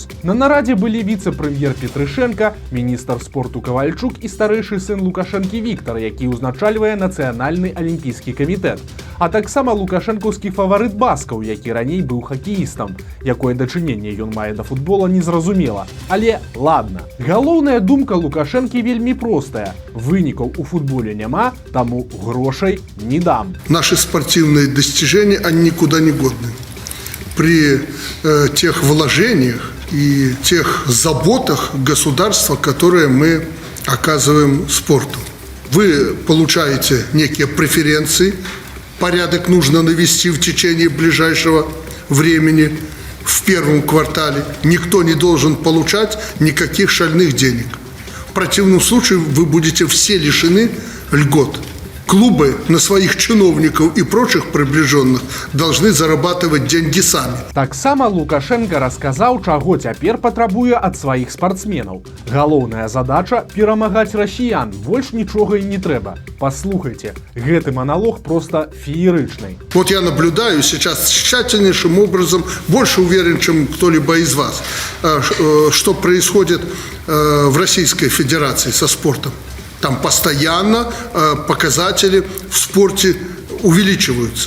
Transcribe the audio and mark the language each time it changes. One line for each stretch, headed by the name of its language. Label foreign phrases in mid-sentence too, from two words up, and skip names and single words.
Belarusian: На нарадзе былі віцэ-прэм'ер Петрышенко, міністр спорту Кавальчук і старэйшы сын Лукашэнкі Віктар, які ўзначальвае нацыянальны алімпійскі камітэт. А таксама лукашэнкаўскі фаварыт баскаў, які раней быў хакеістам. Якое дачыненне ён мае да футбола, незразумела. Але ладно. Галоўная думка Лукашэнкі вельмі простая. Вынікаў у футболе няма, таму грошай не дам.
Russian: Наши спортивные достижения, они никуда не годны. При тех вложениях и тех заботах государства, которые мы оказываем спорту. Вы получаете некие преференции, порядок нужно навести в течение ближайшего времени, в первом квартале. Никто не должен получать никаких шальных денег. В противном случае вы будете все лишены льгот. Клубы на своих чиновников и прочих приближенных должны зарабатывать деньги сами.
Belarusian: Таксама Лукашенко расказаў, чаго цяпер патрабуе ад сваіх спартсменаў. Галоўная задача – перамагаць расіян, больш нічога і не трэба. Послухайте, гэты монолог просто феерычный.
Russian: Вот я наблюдаю сейчас тщательнейшим образом, больше уверен, чем кто-либо из вас, что происходит в Российской Федерации со спортом. Там постоянно показатели в спорте увеличиваются.